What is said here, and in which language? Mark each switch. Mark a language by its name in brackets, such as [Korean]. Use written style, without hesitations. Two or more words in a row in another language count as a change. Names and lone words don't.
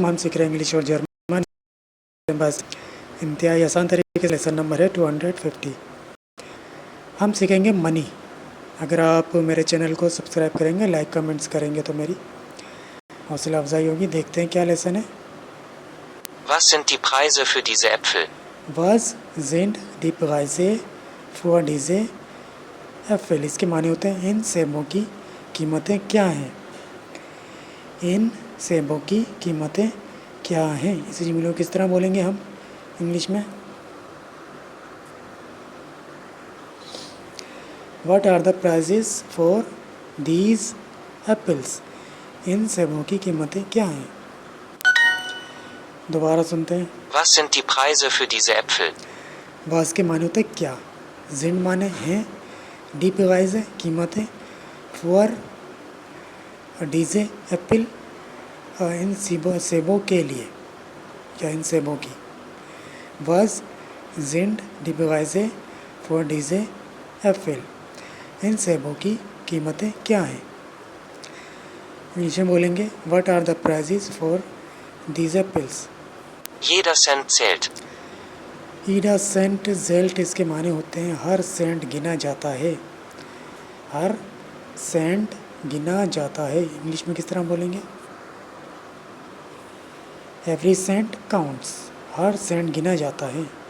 [Hindi] हम सीख रहे हैं इंग्लिश और जर्मन। बस इंतहाई आसान तरीके से [English] lesson number [Hindi] है 250। हम सीखेंगे मनी। अगर आप मेरे चैनल को सब्सक्राइब करेंगे, [English] like comments [Hindi] करेंगे तो मेरी हौसला अफजाई होगी। देखते हैं क्या लेसन है। [German] Was sind die Preise für diese Äpfel? Was sind die Preise für diese Äpfel? [Hindi] इसके माने होते हैं इन सेबों की कीमतें क्या हैं। इन सेबों की कीमतें क्या हैं, इसे जुमलों किस तरह बोलेंगे हम इंग्लिश में। [English] What are the prices for these apples? [Hindi] इन सेबों की कीमतें क्या हैं। दोबारा सुनते हैं। [German] Was sind die Preise für diese Äpfel? [Hindi] वास के माने होते क्या, जिन माने हैं, [German] die Preise [Hindi] है कीमतें, [German] für diese Äpfel [Hindi] इन सेबों के लिए या इन सेबों की। [German] Was sind die Preise für diese Äpfel, [Hindi] इन सेबों की कीमतें क्या हैं। इंग्लिश में बोलेंगे [English] What are the prices for these apples. [German] Jeder Cent zählt. Jeder Cent zählt [Hindi] इसके माने होते हैं हर सेंट गिना जाता है। हर सेंट गिना जाता है, इंग्लिश में किस तरह बोलेंगे। [English] Every cent counts, [Hindi] हर सेंट गिना जाता है।